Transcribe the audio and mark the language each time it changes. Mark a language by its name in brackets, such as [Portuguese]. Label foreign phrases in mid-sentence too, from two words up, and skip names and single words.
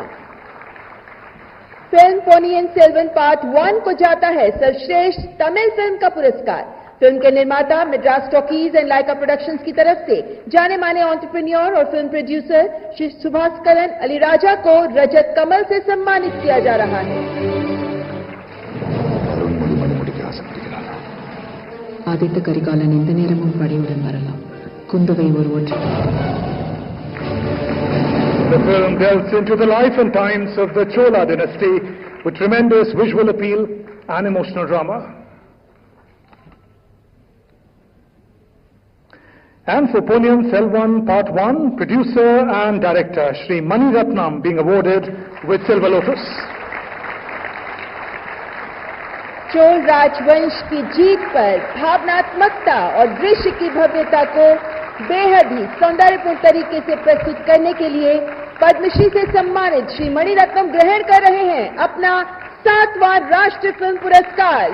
[Hindi] फिल्म पोनियन सेल्वन पार्ट 1 को जाता है सर्वश्रेष्ठ तमिल फिल्म का पुरस्कार। फिल्म के निर्माता मद्रास टॉकीज एंड लाइका प्रोडक्शंस की तरफ से जाने माने एंटरप्रेन्योर और [English] film producer [Hindi] श्री सुभास्करन अलीराजा को रजत कमल से सम्मानित किया जा रहा है। [Tamil] ஆதித்த கரிகாலன் இந்த நேரமும் படையுடன் வரலாம். குந்தவை ஒரு ஒற்றை. [English] The film delves into the life and times of the Chola dynasty with tremendous visual appeal and emotional drama. And for Ponniyin Selvan Part 1, producer and director Shri Mani Ratnam being awarded with Silver Lotus. [Hindi] चोल राजवंश की जीत पर भावनात्मकता और दृश्य की भव्यता को बेहद ही सौंदर्यपूर्ण तरीके से प्रस्तुत करने के लिए पद्मश्री से सम्मानित श्री मणिरत्नम ग्रहण कर रहे हैं अपना 7वां राष्ट्रीय फिल्म पुरस्कार।